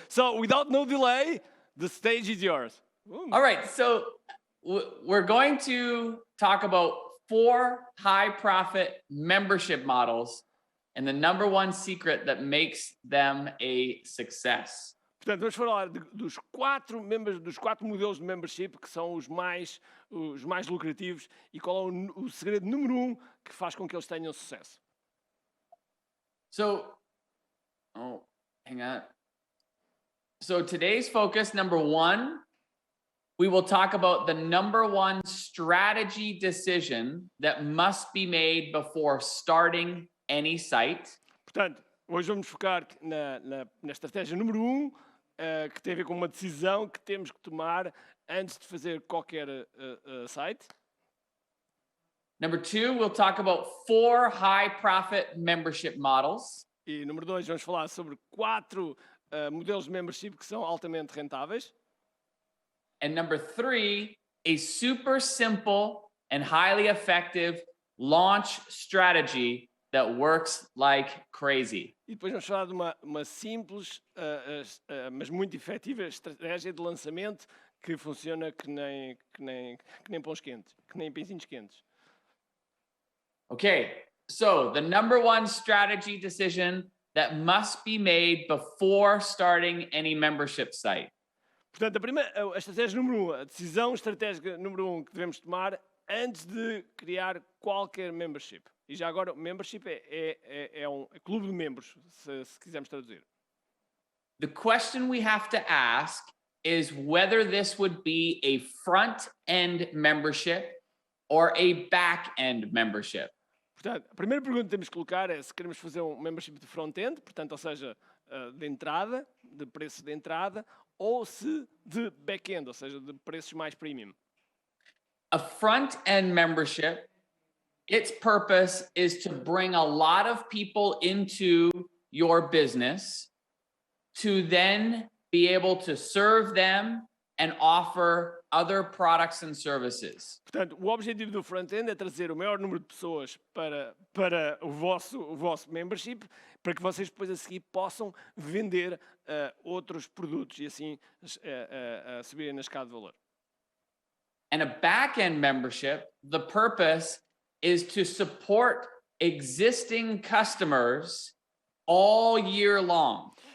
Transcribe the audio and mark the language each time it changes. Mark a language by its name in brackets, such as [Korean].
[English] So, without no delay, the stage is yours. Ooh. All right. So we're going to talk about 4 high-profit membership models and the number one secret that makes them a success. [Portuguese] Portanto, vamos falar dos 4 modelos de membership que são os mais lucrativos e qual é o segredo número 1 que faz com que eles tenham sucesso. [English] Hang on. So today's focus, number 1, we will talk about the number 1 strategy decision that must be made before starting any site. [Portuguese] Portanto, hoje vamos focar na estratégia número 1, que tem a ver com uma decisão que temos que tomar antes de fazer qualquer site. [English] Number 2, we'll talk about 4 high-profit membership models. [Portuguese] E número 2, vamos falar sobre 4 modelos de membership que são altamente rentáveis. [English] And number 3, a super simple and highly effective launch strategy that works like crazy. [Portuguese] E depois vamos falar de uma simples, mas muito efetiva estratégia de lançamento que funciona que nem pães quentes, que nem pãezinhos quentes. [English] Okay, so the number 1 strategy decision that must be made before starting any membership site. [Portuguese] Portanto, a estratégia número 1, a decisão estratégica número 1 que devemos tomar antes de criar qualquer membership. E já agora, membership é um clube de membros, se quisermos traduzir. [English] The question we have to ask is whether this would be a front-end membership or a back-end membership. [Portuguese] Portanto, a primeira pergunta que temos que colocar é se queremos fazer um membership de front-end, portanto, ou seja, de entrada, de preço de entrada, ou se de back-end, ou seja, de preços mais premium. [English] A front-end membership, its purpose is to bring a lot of people into your business to then be able to serve them and offer other products and services. [Portuguese] Portanto, o objetivo do front-end é trazer o maior número de pessoas para o vosso membership, para que vocês depois a seguir possam vender outros produtos e assim subirem na escada de valor. [English] And a back-end membership, the purpose is to support existing customers all year long.